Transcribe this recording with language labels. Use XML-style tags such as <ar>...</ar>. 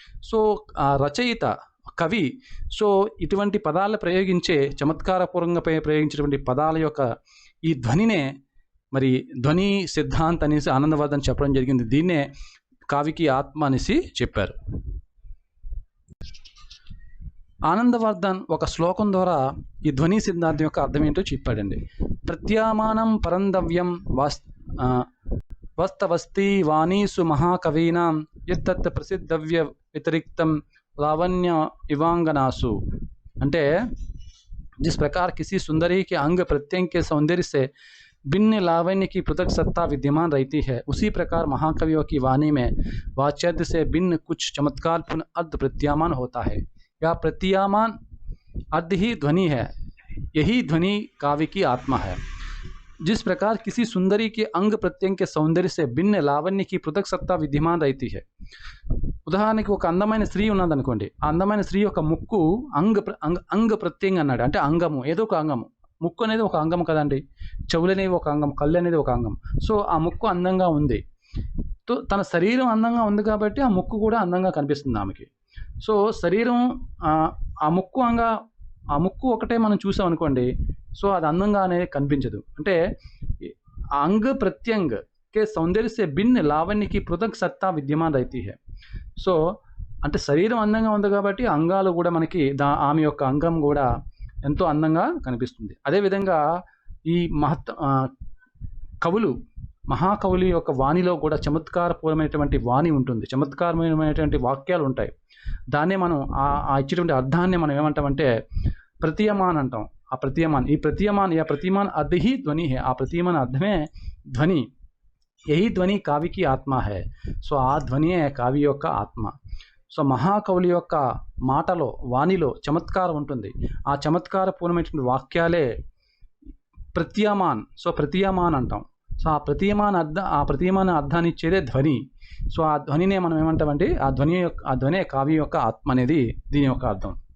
<te>So ఆ రచయిత కవి సో ఇటువంటి పదాలు ప్రయోగించే చమత్కారపూర్వంగా ప్రయోగించేటువంటి పదాల యొక్క ఈ ధ్వనినే మరి ధ్వని సిద్ధాంత్ అనేసి ఆనందవర్ధన్ చెప్పడం జరిగింది. దీన్నే కావికి ఆత్మ అనేసి చెప్పారు. ఆనందవర్ధన్ ఒక శ్లోకం ద్వారా ఈ ధ్వని సిద్ధాంతం యొక్క అర్థం ఏంటో చెప్పాడండి.</te> <sa>ప్రత్యామానం పరందవ్యం వస్తవస్తి వాణీసు మహాకవీనాం యత్తత్ ప్రసిద్ధవ్య వ్యతిరిక్తం लावण्य इवांगनासु,</sa> <te>అంటే</te> <hi>जिस प्रकार किसी सुंदरी के अंग प्रत्यंग के सौंदर्य से भिन्न लावण्य की पृथक सत्ता विद्यमान रहती है, उसी प्रकार महाकवियों की वाणी में वाच्यर्थ से भिन्न कुछ चमत्कारपूर्ण अर्थ प्रत्यामान होता है. या प्रत्यामान अर्थ ही ध्वनि है. यही ध्वनि काव्य की आत्मा है. जिस प्रकार किसी सुंदरी के अंग प्रत्यंग के सौंदर्य से भिन्न लावण्य की पृथक सत्ता विद्यमान रहती है.</hi> <te>ఉదాహరణకి ఒక అందమైన స్త్రీ ఉన్నదనుకోండి, ఆ అందమైన స్త్రీ యొక్క ముక్కు అంగ ప్రత్యంగ అన్నాడు, అంటే అంగము, ఏదో ఒక అంగము. ముక్కు అనేది ఒక అంగం కదండి, చెవులు అనేవి ఒక అంగం, కళ్ళు అనేది ఒక అంగం. సో ఆ ముక్కు అందంగా ఉంది, తన శరీరం అందంగా ఉంది కాబట్టి ఆ ముక్కు కూడా అందంగా కనిపిస్తుంది ఆమెకి. సో శరీరం ఆ ముక్కు ఒకటే మనం చూసాం అనుకోండి, సో అది అందంగా అనేది కనిపించదు. అంటే అంగ ప్రత్యంగ</te> <hi>के सौंदर्य से भिन्न लावण्य की पृथक सत्ता विद्यमान रहती है.</hi> <te>సో అంటే శరీరం అందంగా ఉంది కాబట్టి అంగాలు కూడా మనకి ఆమె యొక్క అంగం కూడా ఎంతో అందంగా కనిపిస్తుంది. అదేవిధంగా ఈ మహాకవులు యొక్క వాణిలో కూడా చమత్కారపూర్వమైనటువంటి వాణి ఉంటుంది, చమత్కారమైనటువంటి వాక్యాలు ఉంటాయి. దాన్నే మనం ఆ ఇచ్చేటువంటి అర్థాన్ని మనం ఏమంటామంటే ప్రతీయమాన్ అంటాం.</te> <hi>ఆ ప్రతీయమాన్ అర్థ హీ ధ్వని హే,</hi> <te>ఆ ప్రతీయమాన్ అర్థమే ధ్వని.</te> <hi>यही ध्वनि काव्य की आत्मा है.</hi> <te>సో ఆ ధ్వనియే కావ్య యొక్క ఆత్మ. సో మహాకవుల యొక్క మాటలో వాణిలో చమత్కారం ఉంటుంది. ఆ చమత్కారపూర్ణమైనటువంటి వాక్యాలే ప్రత్యామాన్. సో ప్రతీయమాన్ అంటాం. సో ఆ ప్రతీయమాన అర్థాన్ని ఇచ్చేదే ధ్వని. సో ఆ ధ్వనినే మనం ఏమంటామంటే ఆ ధ్వనే కావ్య యొక్క ఆత్మ అనేది దీని యొక్క అర్థం.</te>